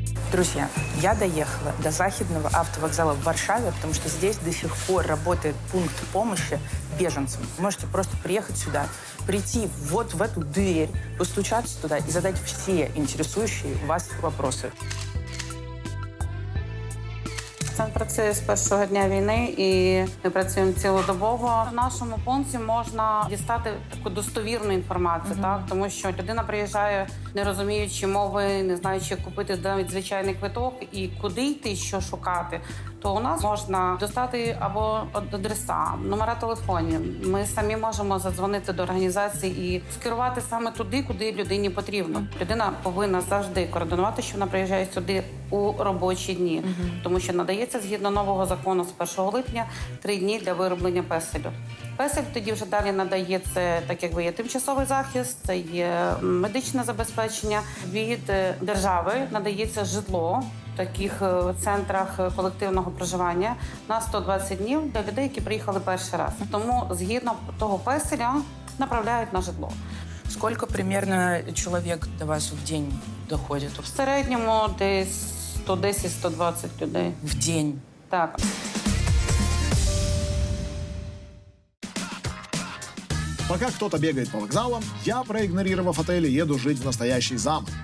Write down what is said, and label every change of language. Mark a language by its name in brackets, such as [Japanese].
[Russian] Друзья, я доехала до Захидного автовокзала в Варшаве, потому что здесь до сих пор работает пункт помощи беженцам. Вы можете просто приехать сюда, прийти вот в эту дверь, постучаться туда и задать все интересующие вас вопросы. [Ukrainian] Центр працює з першого дня війни, і ми працюємо цілодобово. В нашому пункті можна дістати таку достовірну інформацію, так? Тому що людина приїжджає, не розуміючи мови, не знаючи, як купити навіть звичайний квиток і куди йти, що шукати. То у нас можна достати або адреса, номера телефонів. Ми самі можемо задзвонити до організації і скерувати саме туди, куди людині потрібно. Людина повинна завжди координувати, що вона приїжджає сюди у робочі дні. Тому що надається згідно нового закону з 1 липня 3 дні для вироблення песелю. Песель тоді вже далі надається, так якби є тимчасовий захист, це є медичне забезпечення. Від держави надається житло в таких центрах колективного проживання на 120 днів для людей, які приїхали перший раз. Тому згідно того песеля направляють на житло. [Russian] Сколько примерно человек до вас в день доходит? [Ukrainian] В середньому десь 110-120 людей. [Russian] В день? [Ukrainian] Так. [Russian] Пока кто-то бегает по вокзалам, я, проигнорировав отели, еду жить в настоящий замок.